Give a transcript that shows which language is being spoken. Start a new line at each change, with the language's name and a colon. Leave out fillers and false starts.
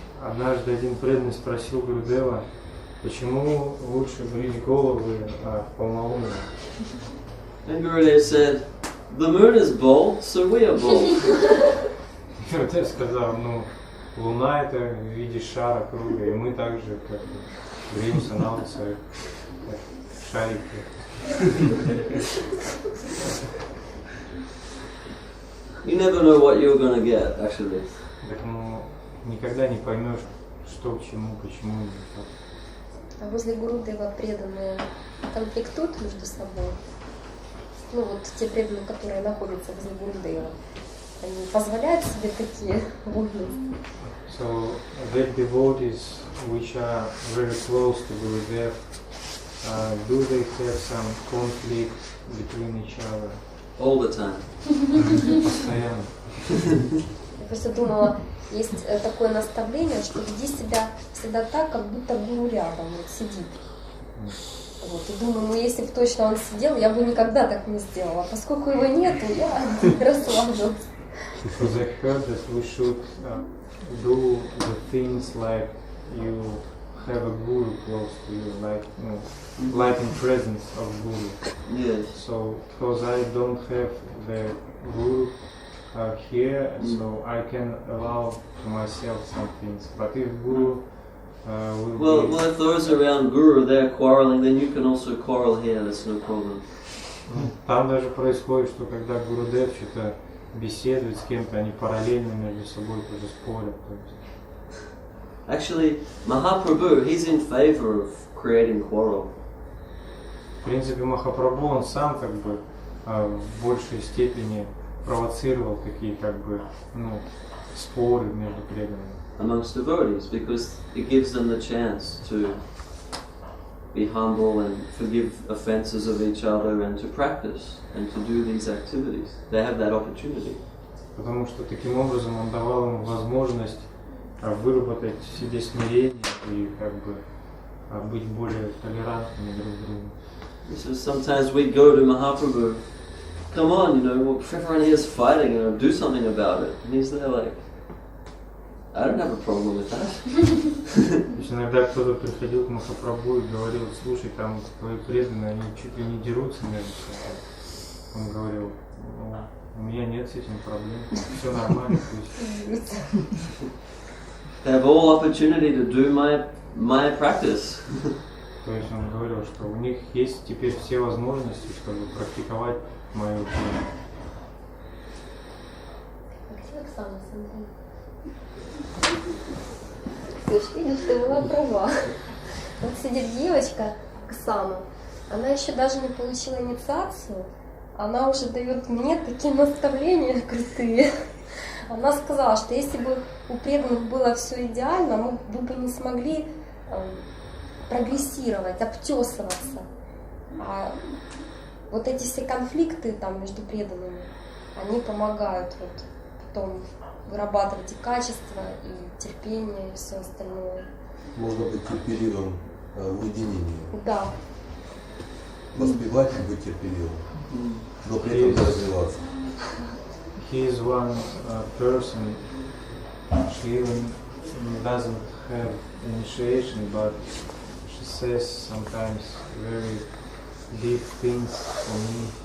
Russian: Однажды один преданный спросил Гурудева, почему лучше брить головы в полнолуние.
English: And Gurudev said, the moon is bold, so we are bold.
Russian: Гурудев сказал, Луна это в виде шара круга, и мы также как бы бреемся на улице как шарики.
English: You never know what you're going to get, actually.
Russian: Так никогда не поймешь, что к чему, почему и как. А возле Гурудева преданные конфликтуют между собой? Вот те преданные, которые находятся возле Гурудева, они позволяют себе такие вольности?
English: So the devotees which are very close to Gurudev, do they have some conflict between each other? all the time.
Russian: Постоянно. Я просто думала, есть такое наставление, что веди себя всегда так, как будто гуру рядом, вот сидит. Вот, и думаю, ну если бы точно он сидел, я бы никогда так не сделала. Поскольку его нету, я расслабилась.
English: Because I heard that we should do the things like you have a guru close to you, like in presence of guru. Yes. So because I don't have the guru here, so I can allow to myself some things. But if guru will Well, if those around Guru they're quarreling, then you can also quarrel here. That's no problem.
Russian: Там даже происходит, что когда Гурудев что-то беседует с кем-то, они параллельно между собой тоже спорят. То есть.
English: Actually, Mahaprabhu, he's in favor of creating quarrel.
Russian: В принципе, Махапрабху, он сам как бы в большей степени провоцировал такие как бы, споры между преданными.
English: Amongst devotees, because it gives them the chance to be humble and forgive offenses of each other and to practice and to do these activities. They have that opportunity.
Russian: Потому что таким образом он давал им возможность выработать в себе смирение и как бы быть более толерантными друг к другу.
English: So sometimes we go to Mahaprabhu, come on, everyone here is fighting, do something about it. And he's there like, I don't have a problem with that.
Russian: То есть иногда кто-то приходил к Махапрабху и говорил, слушай, там твои преданные, они чуть ли не дерутся между собой. Он говорил, у меня нет с этим проблем, все нормально.
English: They have all opportunity to do my practice.
Russian: То есть он говорил, что у них есть теперь все возможности, чтобы практиковать мое учение. Где Оксана, смотри? Слушай, видишь, ты была права. Вот сидит девочка, Оксана, она еще даже не получила инициацию, она уже дает мне такие наставления крутые. Она сказала, что если бы у преданных было все идеально, мы бы не смогли прогрессировать, обтесываться. А вот эти все конфликты там между преданными, они помогают вот потом вырабатывать и качество, и терпение, и все остальное. Можно быть терпеливым в уединении. Да. Воспевать и быть терпеливым. Но при этом развиваться.
English: He is one person, she even doesn't have initiation, but she says sometimes very deep things for me.